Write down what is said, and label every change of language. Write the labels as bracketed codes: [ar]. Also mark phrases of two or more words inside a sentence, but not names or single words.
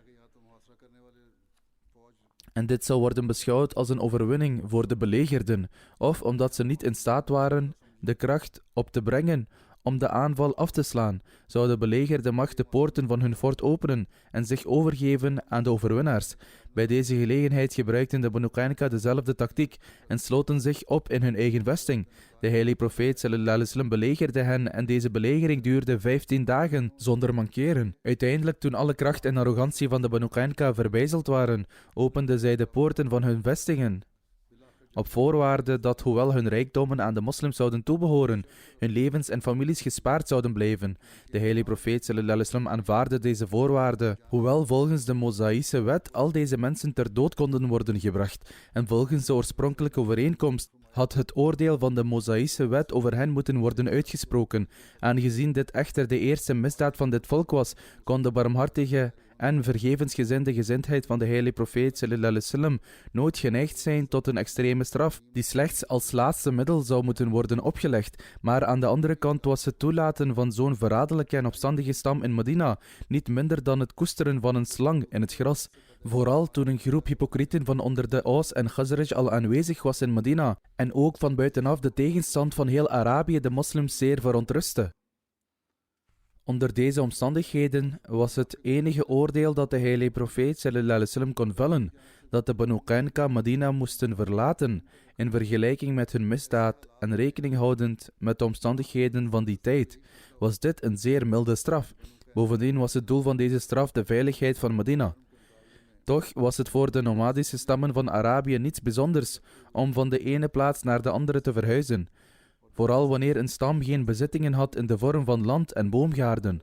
[nl] En dit zou worden beschouwd als een overwinning voor de belegerden, of omdat ze niet in staat waren de kracht op te brengen om de aanval af te slaan, zou de belegerde macht de poorten van hun fort openen en zich overgeven aan de overwinnaars. Bij deze gelegenheid gebruikten de Banu Qaynuqa dezelfde tactiek en sloten zich op in hun eigen vesting. De heilige profeet [ar] صلى الله عليه وسلم [nl] belegerde hen en deze belegering duurde 15 dagen zonder mankeren. Uiteindelijk, toen alle kracht en arrogantie van de Banu Qaynuqa verbijzeld waren, openden zij de poorten van hun vestingen. Op voorwaarde dat, hoewel hun rijkdommen aan de moslims zouden toebehoren, hun levens en families gespaard zouden blijven. De heilige profeet [ar] صلى الله عليه وسلم [nl] aanvaardde deze voorwaarde, hoewel volgens de Mosaïsche wet al deze mensen ter dood konden worden gebracht. En volgens de oorspronkelijke overeenkomst had het oordeel van de Mosaïsche wet over hen moeten worden uitgesproken. Aangezien dit echter de eerste misdaad van dit volk was, kon de barmhartige en vergevensgezinde gezindheid van de heilige profeet [ar] صلى الله عليه وسلم [nl] nooit geneigd zijn tot een extreme straf, die slechts als laatste middel zou moeten worden opgelegd. Maar aan de andere kant was het toelaten van zo'n verraderlijke en opstandige stam in Medina niet minder dan het koesteren van een slang in het gras. Vooral toen een groep hypocrieten van onder de Aus en Khazraj al aanwezig was in Medina en ook van buitenaf de tegenstand van heel Arabië de moslims zeer verontrustte. Onder deze omstandigheden was het enige oordeel dat de heilige profeet [ar] صلى الله عليه وسلم [nl] kon vellen, dat de Banu Qaynuqa Medina moesten verlaten, in vergelijking met hun misdaad en rekening houdend met de omstandigheden van die tijd, was dit een zeer milde straf. Bovendien was het doel van deze straf de veiligheid van Medina. Toch was het voor de nomadische stammen van Arabië niets bijzonders om van de ene plaats naar de andere te verhuizen, vooral wanneer een stam geen bezittingen had in de vorm van land en boomgaarden.